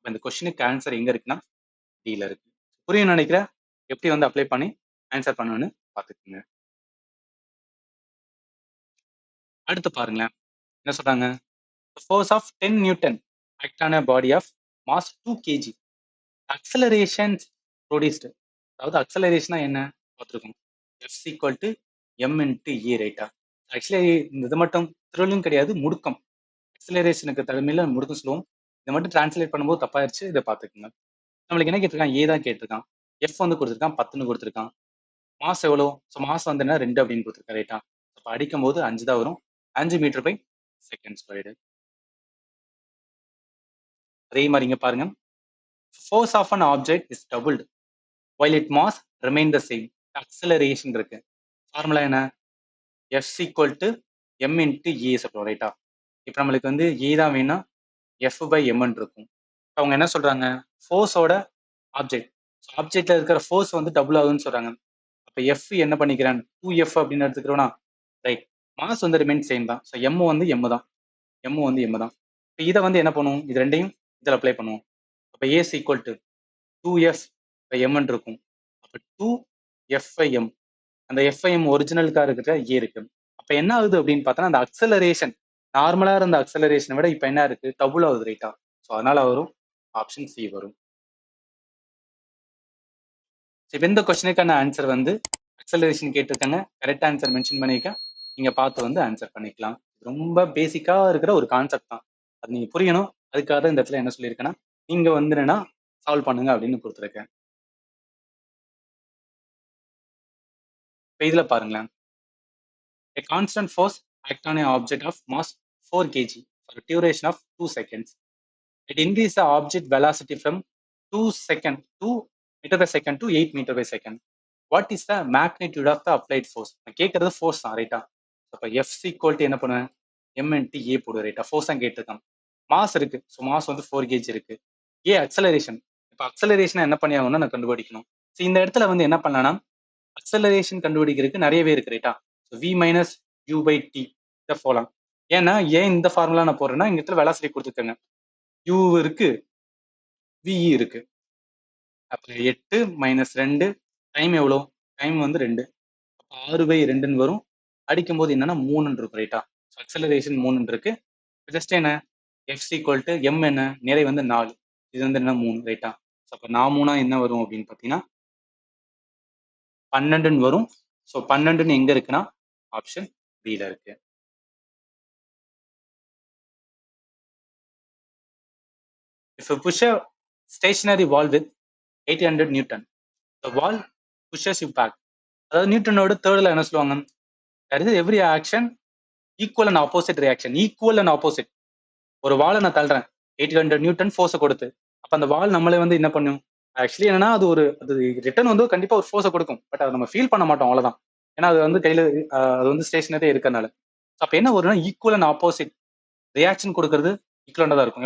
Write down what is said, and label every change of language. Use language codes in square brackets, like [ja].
[ta] இந்த கொஸ்டினுக்கு ஆன்சர் எங்க இருக்குன்னா டில இருக்கு. புரியும் நினைக்கிறேன். எப்படி வந்து அப்ளை பண்ணி ஆன்சர் பண்ணணும்னு பாத்துக்கோங்க. அடுத்து பாருங்களேன். என்ன சொல்றாங்க? [en] Force of 10 newton act on a body of mass 2 kg. Acceleration produced. [ta] அதாவது அக்சலரேஷனா என்ன பார்த்துருக்கோம். [en] F equal to m into a ரைட்டா? [ta] ஆக்சுவலி இது மட்டும் த்ரில்லும் கிடையாது, முடுக்கம். அக்சலரேஷனுக்கு தலைமையில முடுக்கம் சொல்லுவோம். இதை மட்டும் டிரான்ஸ்லேட் பண்ணும்போது தப்பாயிருச்சு, இதை பார்த்துக்கோங்க. நம்மளுக்கு என்ன கேட்டிருக்கான்? ஏ தான் கேட்டிருக்கான். எஃப் வந்து கொடுத்துருக்கான், 10ன்னு கொடுத்துருக்கான். மாஸ் எவ்வளோ? ஸோ மாஸ் வந்து என்ன 2 அப்படின்னு கொடுத்துருக்கான் ரைட்டா? அப்போ அடிக்கும் போது 5 தான் வரும். 5 மீட்டர் பை செகண்ட் ஸ்கொயர்டு. [en] அதே மாதிரி இங்க பாருங்க. Force of an object is doubled while it mass remain the same. Acceleration இருக்கு. ஃபார்முலா என்ன? F equal to m into a [ta] சொல்றோம் ரைட்டா? இப்போ நம்மளுக்கு வந்து a தான் வேணும்னா F by m இருக்கும். அவங்க என்ன சொல்றாங்க? ஃபோர்ஸோட ஆப்ஜெக்ட். ஆப்ஜெக்ட்ல இருக்கிற ஃபோர்ஸ் வந்து டபுள் ஆகுதுன்னு சொல்றாங்க. அப்ப F என்ன பண்ணிக்கிறேன்? 2F அப்படின்னு எடுத்துக்கிறோம்னா ரைட். மாஸ் வந்து ரிமைன் சேம் தான். ஸோ M வந்து M தான். M வந்து M தான். இப்போ இதை வந்து என்ன பண்ணுவோம்? இது ரெண்டையும் இதில் அப்ளை பண்ணுவோம். [en] அப்போ A is equal to 2F by M [ta] இருக்கும். [en] அப்போ 2F by M. [ta] அந்த FIM ஒரிஜினலுக்காக இருக்கிற A இருக்கு. அப்ப என்ன ஆகுது அப்படின்னு பார்த்தோன்னா அந்த அக்சலரேஷன் நார்மலா இருந்த அக்சலரேஷனை விட இப்ப என்ன இருக்கு? டபுள் ஆகுது ரைட்டா? ஸோ அதனால வரும் ஆப்ஷன் சி வரும். இப்போ இந்த கொஸ்டினுக்கான ஆன்சர் வந்து அக்சலரேஷன் கேட்டிருக்காங்க. கரெக்ட் ஆன்சர் மென்ஷன் பண்ணியிருக்கேன். நீங்க பார்த்து வந்து ஆன்சர் பண்ணிக்கலாம். ரொம்ப பேசிக்கா இருக்கிற ஒரு கான்செப்ட் தான். அது நீங்க புரியணும். அதுக்காக தான் இந்த இடத்துல என்ன சொல்லியிருக்கேன்னா நீங்க வந்து என்னன்னா சால்வ் பண்ணுங்க அப்படின்னு கொடுத்துருக்கேன். இப்போ இதுல பாருங்களேன். [en] A constant force act on an object of mass 4 kg for a duration of 2 seconds. It increases the object velocity from 2 second to meter by second to 8 meter by second. What is the magnitude of the applied force? [ta] நான் கேட்கறது force தான் ரைட்டா? அப்போ F equal to என்ன பண்ணுவேன்? M into ஏ போடு ரைட்டா? Force தான் கேட்டிருக்கான். மாஸ் இருக்கு. ஸோ மாஸ் வந்து 4 kg இருக்கு. ஏ அக்சலரேஷன். இப்போ அக்சலரேஷன் என்ன பண்ணி ஆகணும்னா நான் கண்டுபிடிக்கணும். ஸோ இந்த இடத்துல வந்து என்ன பண்ணலாம்னா அக்சலரேஷன் கண்டுபிடிக்கிறதுக்கு நிறையவே இருக்கு ரைட்டா? So V minus you by D இதை போகலாம். ஏன்னா ஏன் இந்த ஃபார்முலா நான் போடுறேன்னா இந்த இடத்துல வெலாசிட்டி கொடுத்துருக்காங்க. யூ இருக்கு, விஇ இருக்கு. அப்போ 8 மைனஸ் 2 டைம் எவ்வளோ? டைம் வந்து 2. அப்போ 6 பை 2ன்னு வரும். அடிக்கும்போது என்னன்னா 3ன்னு இருக்கும் ரைட்டா? ஸோ அக்சலரேஷன் 3ன்னு இருக்கு. ஜஸ்ட் என்ன? எஃப் ஈக்குவல் டு எம் என்ன? நிறை வந்து 4. இது வந்து என்ன 3 ரைட்டா? ஸோ அப்போ 4 என்ன வரும் அப்படின்னு பார்த்தீங்கன்னா 12ன்னு வரும். ஸோ 12ன்னு எங்க இருக்குன்னா ஆப்ஷன் பில இருக்கு. [en] If you push a stationary wall with 800 Newton, the wall pushes you back. [ta] அதாவது நியூட்டனோட தேர்ட்ல என்ன சொல்லுவாங்க? [en] That is every action equal and opposite reaction. Equal and opposite. [ta] ஒரு வாலை நான் தள்ளுறேன் 800 நியூட்டன் ஃபோர்ஸை கொடுத்து. அப்ப அந்த வால் நம்மளே வந்து என்ன பண்ணும்? ஆக்சுவலி என்னன்னா அது ஒரு அது ரிட்டர்ன் வந்து கண்டிப்பா ஒரு ஃபோர்ஸை கொடுக்கும். பட் அதை நம்ம ஃபீல் பண்ண மாட்டோம் அவ்வளவுதான். ஏன்னா அது வந்து கையில அது வந்து ஸ்டேஷனரே இருக்கறனால. அப்ப என்ன வரும்னா ஈக்குவல் அண்ட் ஆப்போசிட் ரியாக்ஷன் கொடுக்கறது ஈக்குவலண்டா தான் இருக்கும்.